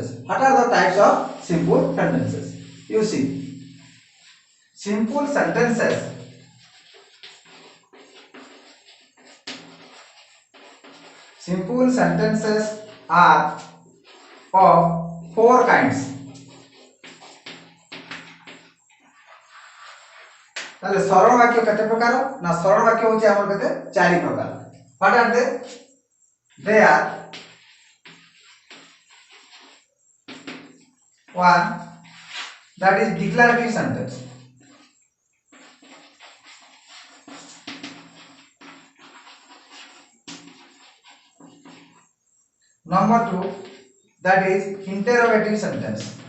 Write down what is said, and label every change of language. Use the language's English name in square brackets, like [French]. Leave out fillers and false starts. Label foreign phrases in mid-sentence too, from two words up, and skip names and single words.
[English] What are the types of simple sentences? You see, simple sentences are of four kinds. [Odia] ତାହାଲେ ସରଳ ବାକ୍ୟ କେତେ ପ୍ରକାର ନା ସରଳ ବାକ୍ୟ ହେଉଛି ଆମର କେତେ ଚାରି ପ୍ରକାର. [English] What are they? They are one that is declarative sentence. Number two, that is interrogative sentence.